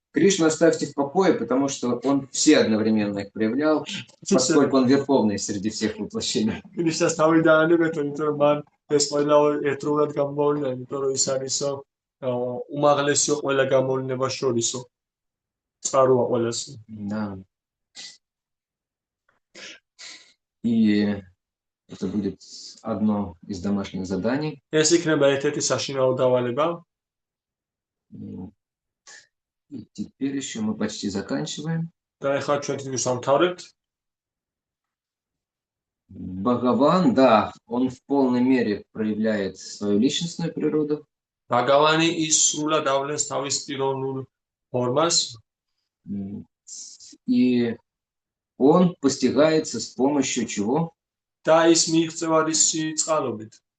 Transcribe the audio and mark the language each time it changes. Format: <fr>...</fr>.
<ru>Кришну оставьте в покое, потому что он все одновременно их проявлял, поскольку он верховный среди всех воплощений.</ru> <ka>კრიშნას თავი დაანებეთ, იმიტომ რომ მან ეს ყველა ერთდროულად გამოავლინა, იმიტომ რომ ის არის უმაღლესიო ყველა გამოვლინებას შორისო. წყაროა ყველასი.</ka> <ru>Да. И это будет одно из домашних заданий.</ru> <ka>ეს იქნება ერთ-ერთი საშინაო დავალება.</ka> <ru>И теперь еще мы почти заканчиваем.</ru> <ka>და ეხლა ჩვენ თვითონ სამთავრებთ.</ka> <ru>Бхагаван, да, он в полной мере проявляет свою личностную природу.</ru> <ka>ბაგავანი ის სრულად ავლენს თავის პიროვნულ ფორმას.</ka> <ru>И он постигается с помощью чего?</ru> <ka>და ის მიიღწევა რისი წყალობით.</ka>